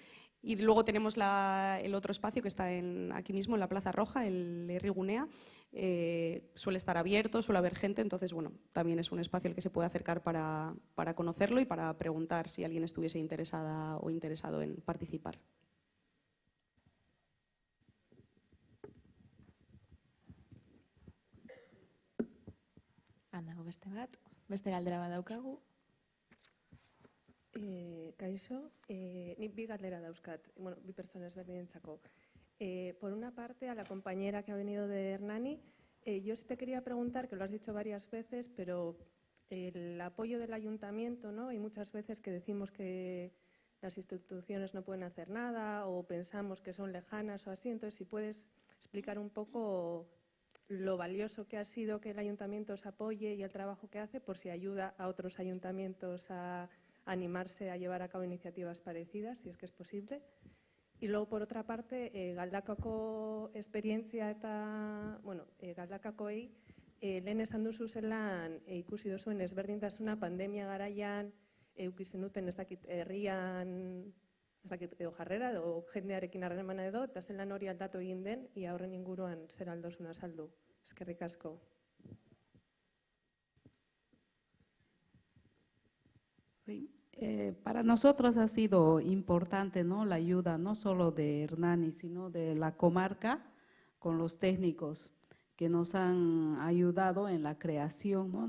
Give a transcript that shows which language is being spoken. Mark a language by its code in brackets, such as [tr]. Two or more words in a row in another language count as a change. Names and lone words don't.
[es] Y luego tenemos el otro espacio que está aquí mismo, en la Plaza Roja, el Herrigunea. Suele estar abierto, suele haber gente, entonces bueno, también es un espacio al que se puede acercar para conocerlo y para preguntar si alguien estuviese interesada o interesado en participar. [eu] Handago beste bat, beste galdera bat daukagu. Kaixo, nik bi galdera dauzkat, bi pertsona ezberdinentzako. [es] Por una parte, a la compañera que ha venido de Hernani, yo sí te quería preguntar, que lo has dicho varias veces, pero el apoyo del ayuntamiento, ¿no? Hay muchas veces que decimos que las instituciones no pueden hacer nada o pensamos que son lejanas o así, entonces si puedes explicar un poco lo valioso que ha sido que el ayuntamiento os apoye y el trabajo que hace, por si ayuda a otros ayuntamientos a animarse a llevar a cabo iniciativas parecidas, si es que es posible. Y luego, por otra parte, [eu] Galdakako esperientzia eta, Galdakakoei, lehen esan duzu zelan ikusi duzuen ezberdintasuna pandemia garaian, eduki zenuten ez dakit herrian, ez dakit edo jarrera, edo jendearekin harremana edo, eta zelan hori aldatu egin den, ia horren inguruan zer aldosuna saldu. Eskerrik asko. [es] Sí. Para nosotros ha sido importante, ¿no?, la ayuda no solo de Hernani, sino de la comarca con los técnicos que nos han ayudado en la creación, ¿no?